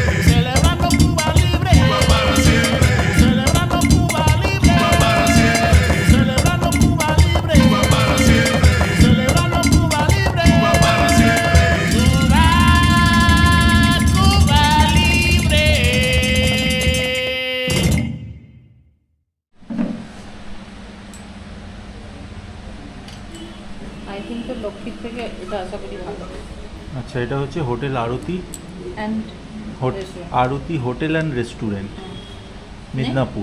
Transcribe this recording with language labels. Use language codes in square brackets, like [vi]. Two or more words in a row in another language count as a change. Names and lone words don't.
[es] Celebrando Cuba libre. Cuba para siempre. Celebrando Cuba libre. Cuba para siempre. Celebrando Cuba libre. Cuba para siempre. Celebrando Cuba libre. Cuba para siempre. Cuba, Cuba libre. [en] I think [bn] তো লক্ষ্মীর থেকে এটা আশা করি ভালো। আচ্ছা, এটা হচ্ছে হোটেল আরতি, অ্যান্ড আরতি হোটেল অ্যান্ড রেস্টুরেন্ট, মিদনাপুর।